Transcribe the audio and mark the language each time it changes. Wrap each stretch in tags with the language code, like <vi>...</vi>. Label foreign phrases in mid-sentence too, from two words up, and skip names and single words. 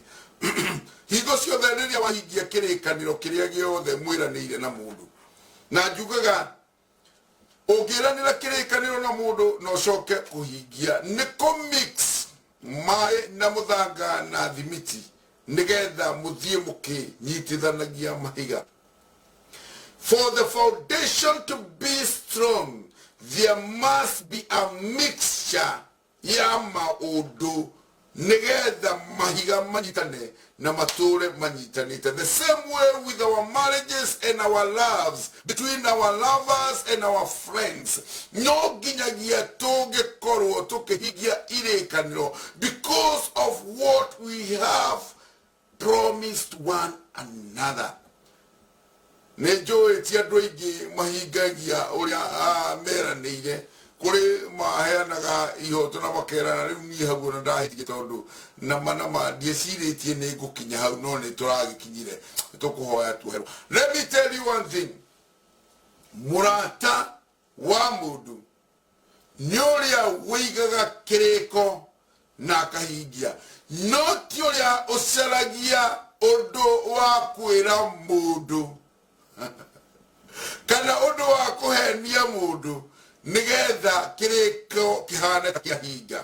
<ki>Hingo ciothe riria wahingia kirikaniro kiria giothe mwiraniire na mundu, na njugaga ungiranira kirikaniro na mundu no coke kuhingia ni mix mai na muthanga na thimiti nigetha muthie mukinyitithanagia mahiga.</ki> <en>For the foundation to be strong, there must be a mixture</en> <ki>ya maundu nigetha mahiga manyitane na mature manyitanite.</ki> <en>The same way with our marriages and our loves, between our lovers and our friends.</en> <ki>No ginyagia toge korwo tukihigia irikaniro</ki> <en>because of what we have promised one another.</en> <ki>Nejo etia doigi mahigagia uria meranire kuri maheanaga ihoto na makerana riu ni hagu na ndahithie tondu na manama ndieciritie ni ngukinya hau no ni turagikinyire tukuhoya tuheru.</ki> <en>Let me tell you one thing,</en> <ki>murata wa mundu ni uria wigaga kiriko na akahingia, no ti uria ucaragia undu wa kwira mundu kana undu wa kuhenia mundu nigetha kiriko kihane ta kiahinga.</ki>